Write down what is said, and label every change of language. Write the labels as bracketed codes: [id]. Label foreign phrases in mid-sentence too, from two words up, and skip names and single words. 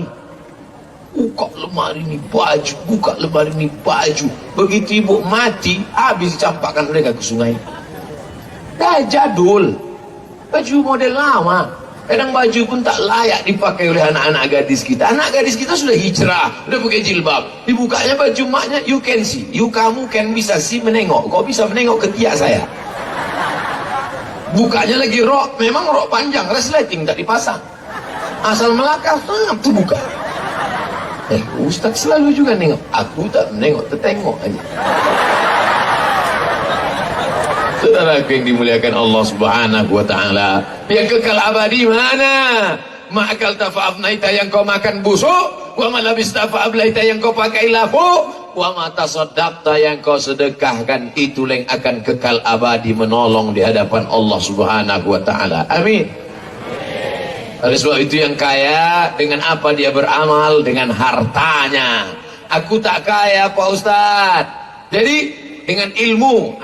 [ms] Buka lemari ni baju, buka lemari ni baju. Begitu ibu mati, habis dicampakkan mereka ke sungai. Dah jadul, baju model lama. Kadang baju pun tak layak dipakai oleh anak-anak gadis kita. Anak gadis kita sudah hijrah, sudah pakai jilbab. Dibukanya baju maknya, [en] you can see. [ms] Kamu kan bisa see, menengok. Kau bisa menengok ketiak saya. Bukanya lagi rok, memang rok panjang, resleting tak dipasang. Asal melakar, tu buka. Ustaz selalu juga nengok. Aku tak menengok, tertengok aja. Saudaraku yang dimuliakan Allah [ar] سبحانه وتعالى, [ms] yang kekal abadi mana? [ar] ما أكلت فأفنيت, [ms] yang kau makan busuk, [ar] وما لبست فأبليت, [ms] yang kau pakai lapuk, [ar] وما تصدقت, [ms] yang kau sedekahkan, itu yang akan kekal abadi menolong di hadapan Allah [ar] سبحانه وتعالى. [ms] Amin. Oleh sebab itu yang kaya dengan apa dia beramal? Dengan hartanya. Aku tak kaya Pak Ustaz, jadi dengan ilmu.